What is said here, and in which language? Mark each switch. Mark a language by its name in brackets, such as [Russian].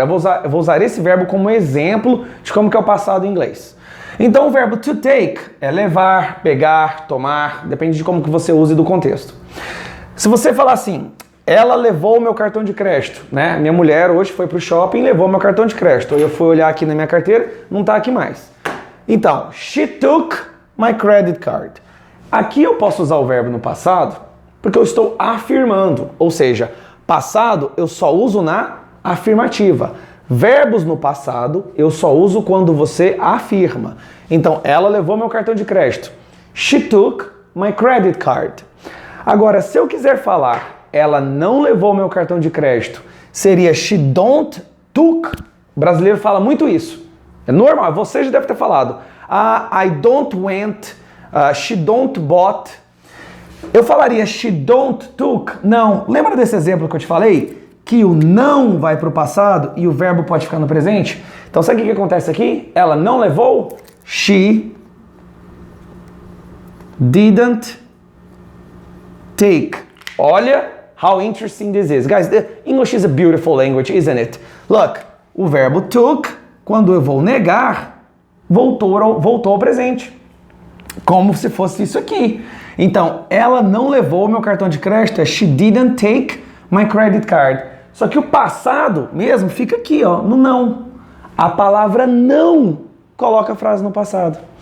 [Portuguese] Eu vou usar esse verbo como exemplo de como que é o passado em inglês. Então o verbo to take é levar, pegar, tomar, depende de como que você use e do contexto. Se você falar assim, ela levou o meu cartão de crédito, né? Minha mulher hoje foi pro shopping e levou meu cartão de crédito. Eu fui olhar aqui na minha carteira, não tá aqui mais. Então, [English] she took my credit card. [Portuguese] Aqui eu posso usar o verbo no passado porque eu estou afirmando, ou seja, passado eu só uso na afirmativa. Verbos no passado eu só uso quando você afirma. Então, ela levou meu cartão de crédito. [English] She took my credit card. [Portuguese] Agora, se eu quiser falar, ela não levou meu cartão de crédito, seria [English] she don't took. [Portuguese] O brasileiro fala muito isso. É normal, você já deve ter falado. [English] I don't went, she don't bought. [Portuguese] Eu falaria [English] she don't took. [Portuguese] Não, lembra desse exemplo que eu te falei? Que o não vai para o passado e o verbo pode ficar no presente. Então, sabe o que acontece aqui? Ela não levou. [English] She didn't take. Olha how interesting this is. Guys, English is a beautiful language, isn't it? [Portuguese] Look, o verbo took, quando eu vou negar, voltou ao presente. como se fosse isso aqui. Então, ela não levou o meu cartão de crédito, é [English] she didn't take my credit card. [Portuguese] Só que o passado mesmo fica aqui, ó, no não. A palavra não coloca a frase no passado.